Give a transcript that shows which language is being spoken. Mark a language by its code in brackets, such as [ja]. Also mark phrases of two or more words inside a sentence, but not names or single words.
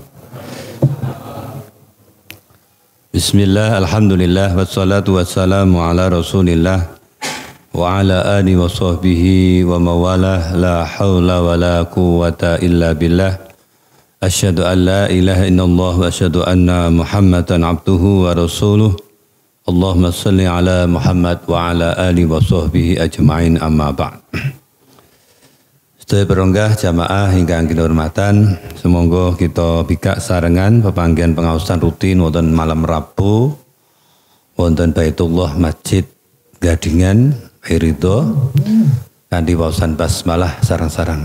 [ar] بسم الله، الحمد لله، والصلاة والسلام على رسول الله وعلى آله وصحبه ومن والاه، لا حول ولا قوة إلا بالله. أشهد أن لا إله إلا الله وأشهد أن محمدا عبده ورسوله. اللهم صل على محمد وعلى آله وصحبه أجمعين، أما بعد. [jv] Sedaya peronggah jamaah ingkang kinurmatan, semoga kita bikak sarengan pepanggihan pengaosan rutin wonten malam Rabu wonten Baitullah Masjid Gadingan Ridho kanthi waosan basmalah sareng-sareng.